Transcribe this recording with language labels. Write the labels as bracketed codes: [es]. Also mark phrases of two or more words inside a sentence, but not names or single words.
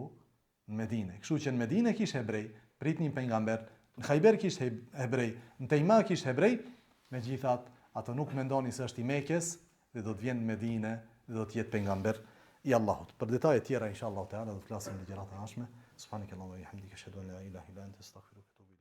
[sq] Në Medinë. Kështu që në Medinë kishte hebrej, pritnin pejgamber, në Khajber kishte hebrej, në Tejma kishte hebrej, megjithatë ato nuk mendonin se është i Mekës dhe do të vjen në Medinë dhe do të jetë pejgamber i Allahut. Për detaje tjera [ar] إن شاء الله تعالى [sq] do të flasim në gjërat e ardhshme. [ar] سبحانك اللهم وبحمدك أشهد أن لا إله إلا أنت أستغفرك